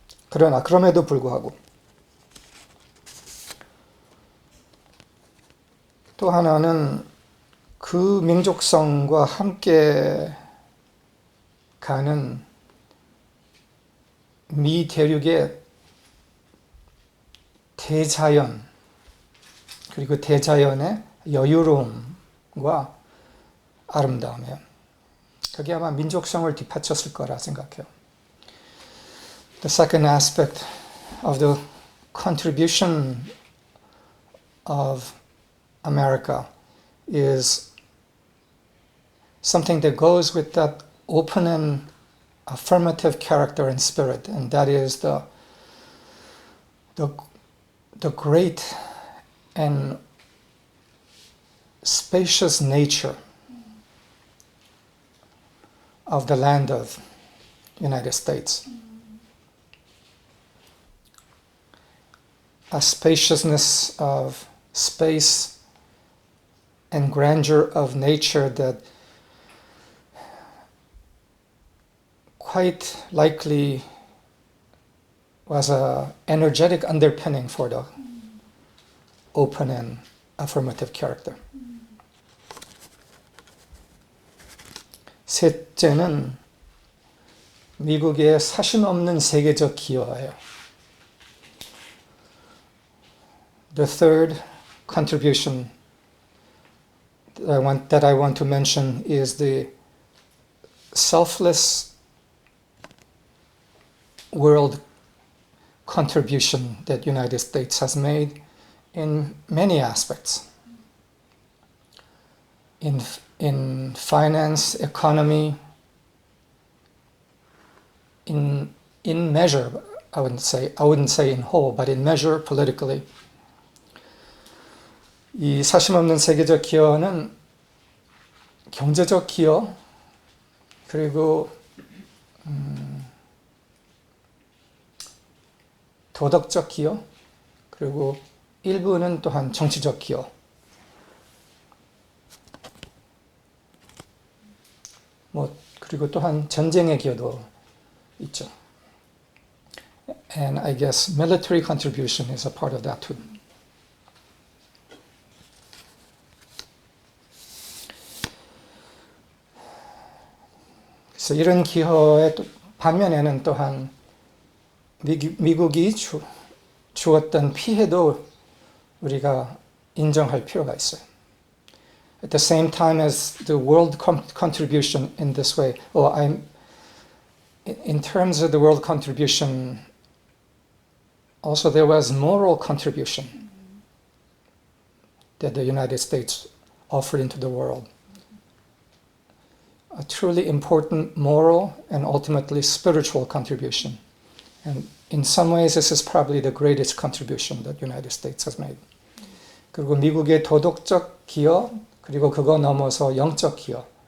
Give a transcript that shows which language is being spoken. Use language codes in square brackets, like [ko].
[ko] 그러나 그럼에도 불구하고 또 하나는 그 민족성과 함께 가는 미 대륙의 대자연 그리고 대자연의 여유로움과 아름다움이에요. 그게 아마 민족성을 뒷받쳤을 거라 생각해요. [en] The second aspect of the contribution of America is something that goes with that open and affirmative character and spirit, and that is the great and spacious nature of the land of United States. a spaciousness of space and grandeur of nature that quite likely was an energetic underpinning for the open and affirmative character. [ko] 셋째는 미국의 사심 없는 세계적 기여예요. [en] The third contribution that I want to mention is the selfless world contribution that United States has made in many aspects. In finance, economy, in measure, I wouldn't say in whole, but in measure politically. [ko] 이 사심 없는 세계적 기여는 경제적 기여, 그리고 도덕적 기여, 그리고 일부는 또한 정치적 기여. 그리고 또한 전쟁의 기여도 있죠. [en] And I guess military contribution is a part of that too. [ko] 그래서 이런 기여의 반면에는 또한 미국이 주었던 피해도 우리가 인정할 필요가 있어요. [en] At the same time as the world contribution in this way, in terms of the world contribution, also there was moral contribution that the United States offered into the world. A truly important moral and ultimately spiritual contribution. And in some ways, this is probably the greatest contribution that the United States has made. [ko] 그리고 미국의 도덕적 기여, 그리고 그거 넘어서 영적 기여.